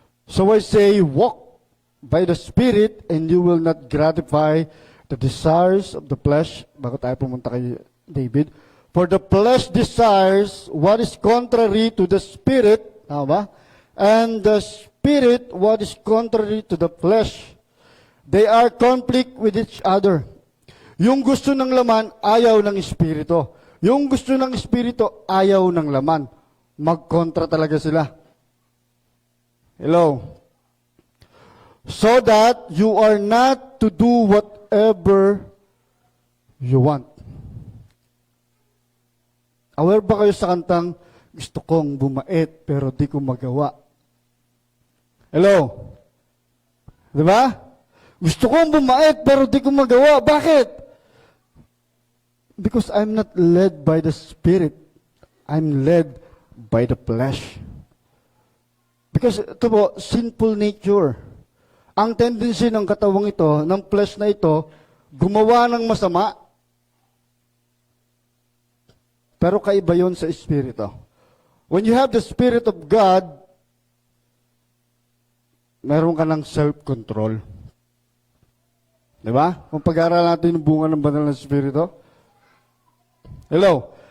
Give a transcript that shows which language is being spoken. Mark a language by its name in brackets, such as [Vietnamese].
[English] So I say, walk by the Spirit and you will not gratify the desires of the flesh. [Filipino] Bago tayo pumunta kay David. [English] For the flesh desires what is contrary to the Spirit. [Filipino] Tama ba? [English] And the Spirit what is contrary to the flesh. They are conflict with each other. [Filipino] Yung gusto ng laman, ayaw ng Espiritu. Yung gusto ng Espiritu, ayaw ng laman. Magkontra talaga sila. Hello? [English] So that you are not to do whatever you want. [Filipino] Aware ba kayo sa kantang, gusto kong bumait pero di ko magawa? Hello? Diba? Gusto kong bumait pero di ko magawa. Bakit? [English] Because I'm not led by the Spirit. I'm led by the flesh. Because [Filipino] ito po, [English] sinful nature. [Filipino] Ang tendency ng katawang ito, ng flesh na ito, gumawa ng masama. Pero kaiba yun sa Espiritu. [English] When you have the Spirit of God, [Filipino] meron ka ng [English] self-control. [Filipino] Diba? Kung pag-aaral natin yung bunga ng banal na Espiritu. Hello?